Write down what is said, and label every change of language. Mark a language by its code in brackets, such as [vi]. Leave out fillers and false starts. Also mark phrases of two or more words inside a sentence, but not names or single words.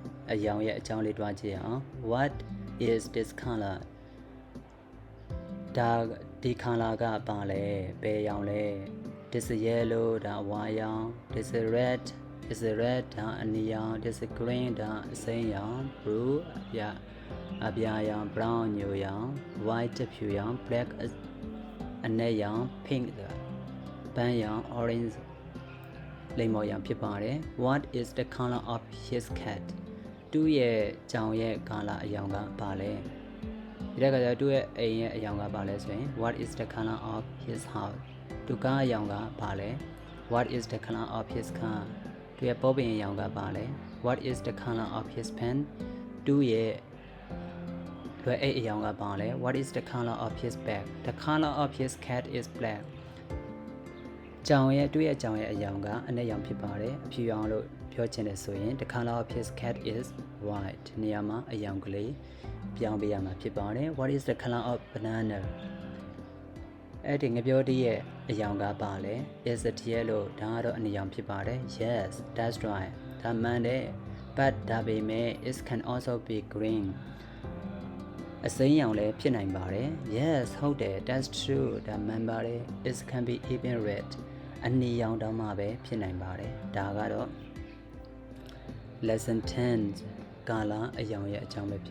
[my] အရောင်ရဲ့အကြောင်းလေးတွားကြည့်အောင် [en] What is this color [my] ဒါဒီ color ကပါလဲဘယ်ရောင်လဲ [en] This is yellow [my] ဒါအဝါရောင် [en] This is red [my] ဒါအနီရောင် [en] This is green [my] ဒါအစိမ်းရောင် Blue အပြာရောင် Brown ညိုရောင် White ဖြူရောင် Black အနက်ရောင် Pink ပန်းရောင် Orange လိမ္မော်ရောင် ဖြစ်ပါတယ် [en] What is the color of his cat [my] သူ့ရဲ့ကြောင်ရဲ့ color အရောင်ကပါလဲဒီကကြသူ့ရဲ့အိမ်ရဲ့အရောင်ကပါလဲဆိုရင် [en] What is the color of his house [my] သူကားအရောင်ကပါလဲ [en] What is the color of his car [my] သူရဲ့ပေါ်ပင်အရောင်ကပါလဲ [en] What is the color of his pen [my] သူ့ရဲ့လွယ်အိတ်အရောင်ကပါလဲ [en] What is the color of his bag The color of his cat is black [my] ကြောင်ရဲ့သူ့ရဲ့ကြောင်ရဲ့အရောင်ကအနက်ရောင်ဖြစ်ပါတယ်အဖြူရောင်လို့ပြောချင်တယ်ဆိုရင် [en] The color of his cat is white [my] နေရာမှာ အရောင်ကလေးပြောင်းပေးရမှာဖြစ်ပါတယ် [en] What is the color of banana [my] အဲ့ဒီငပြောတည်းရဲ့အရောင် ကပါလဲ [en] Is it yellow [my] ဒါကတော့အနီရောင်ဖြစ်ပါတယ် [en] Yes that's right [my] ဒါမှန်တယ် But ဒါပေမဲ့ [en] it can also be green [my] အစိမ်းရောင်လည်းဖြစ်နိုင်ပါတယ် Yes ဟုတ်တယ် [en] that's true [my] ဒါမှန်ပါတယ် [en] It can be even red [my] အနီရောင်တောင်မှပဲဖြစ်နိုင်ပါတယ်ဒါကတော့ lesson 10 ကာလာအရောင်ရဲ့အကြောင်းပဲဖြစ်